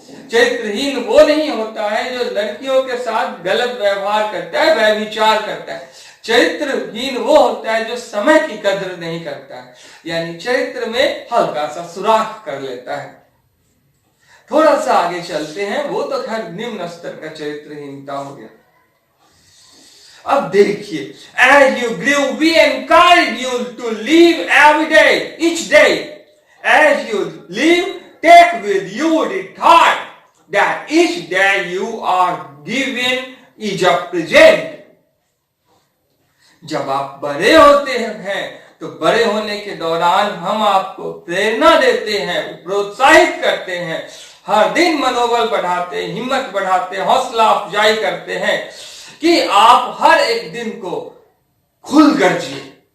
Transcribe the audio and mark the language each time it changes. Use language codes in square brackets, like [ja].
[hi] चरित्रहीन वो नहीं होता है जो लड़कियों के साथ गलत व्यवहार करता है, व्यभिचार करता है। चरित्रहीन वो होता है जो समय की कद्र नहीं करता है, यानी चरित्र में हल्का सा सुराख कर लेता है। थोड़ा सा आगे चलते हैं, वो तो खैर निम्न स्तर का चरित्रहीनता हो गया। अब देखिए, [en] as you grew, we encourage you to live every day, each day. As you live, take with you the thought that each day you are given is a present. [hi] जब आप बड़े होते हैं तो बड़े होने के दौरान हम आपको प्रेरणा देते हैं, प्रोत्साहित करते हैं, हर दिन मनोबल बढ़ाते, हिम्मत बढ़ाते, हौसला अफजाई करते हैं कि आप हर एक दिन को खुल कर जिए।